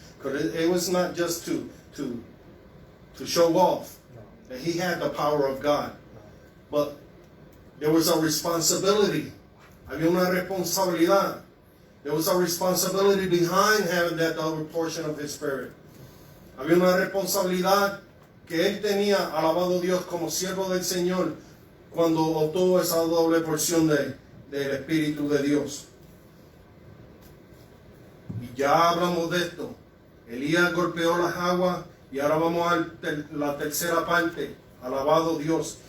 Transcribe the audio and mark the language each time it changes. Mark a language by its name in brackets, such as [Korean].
[English] Because it was not just to show off that he had the power of God, but there was a responsibility. [Spanish] Había una responsabilidad. [English] There was a responsibility behind having that double portion of his spirit. [Spanish] Había una responsabilidad que él tenía, alabado Dios, como siervo del Señor, cuando obtuvo esa doble porción del Espíritu de Dios. Y ya hablamos de esto. Elías golpeó las aguas y ahora vamos a la tercera parte. Alabado Dios.